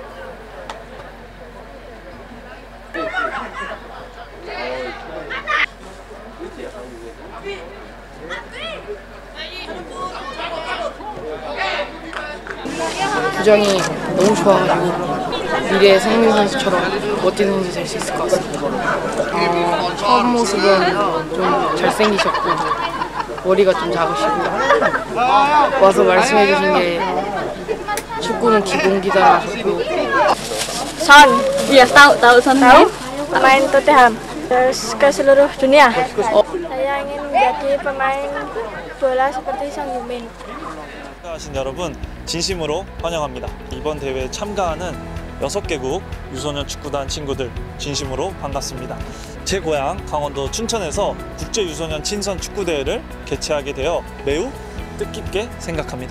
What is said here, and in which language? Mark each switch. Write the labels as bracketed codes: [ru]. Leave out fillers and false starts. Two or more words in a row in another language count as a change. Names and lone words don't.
[ko] 부정이 너무 좋아가지고 미래의 성민 선수처럼 멋진 선수 될 수 있을 것 같습니다. 처음 모습은 좀 잘생기셨고 머리가 좀 작으시고 와서 말씀해 주신 게 축구는 기본기다 하셨고 [id] Son, iya tahu Son pemain Tottenham terus ke seluruh dunia. Saya ingin menjadi pemain bola seperti Son Heung-min. [ko] 참가하신 여러분 진심으로 환영합니다. 이번 대회에 참가하는 6개국 유소년 축구단 친구들 진심으로 반갑습니다. 제 고향 강원도 춘천에서 국제 유소년 친선 축구대회를 개최하게 되어 매우 뜻깊게 생각합니다.